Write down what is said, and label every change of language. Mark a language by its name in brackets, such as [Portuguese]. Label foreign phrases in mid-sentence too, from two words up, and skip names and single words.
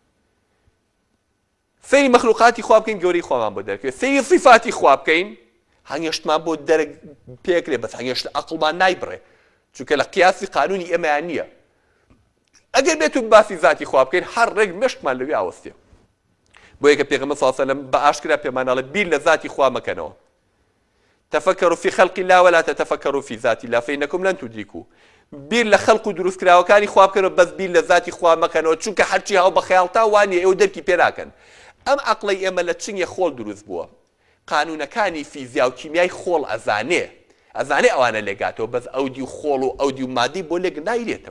[Central Kurdish] سەیری مەخلوقاتی خوا بکەین گەورەی خوامان بۆ دەرکەوێت سەیری صیفاتی خوا بکەین هەنگێشتمان بۆ دەرەک پێکرێ بەس هەنگێشت عەقڵمان نایبڕێ چونکە لە قیاسی قانونی ئێمەیان نییە ئەگەر بێت و باسی ذاتی خوا بکەین هەر ڕێک مێشکمان لەوێ ئاوەستێ بۆ یەکە پێغەمبەر [Arabic] صلی الله علیه و سلم [Central Kurdish] بە ئاشکرا پێمانەڵێ بیر لە ذاتی خوا مەکەنەوە [Arabic] تفكروا في خلق الله ولا تتفكروا في ذات الله فإنكم لن تدركوا [Central Kurdish] بیر لە خەڵق و دروستکراوەکانی خوا بکەنەوە بەس بیر لە ذاتی خوا مەکەنەوە چونکە هەرچی هاو بە خەیاڵتا وانە ئێوە دەرکی پێ ناکەن ئەم عەقڵەی ئێمە لە چنگە خۆڵ دروست بووە قانونەکانی فیزیا و کیمیای خۆڵ ئەزانێ ئەوانە لێگاتەوە بەس ئەودی و خۆڵ و ئەودی و مادەی بۆ لێک نایرێتەوە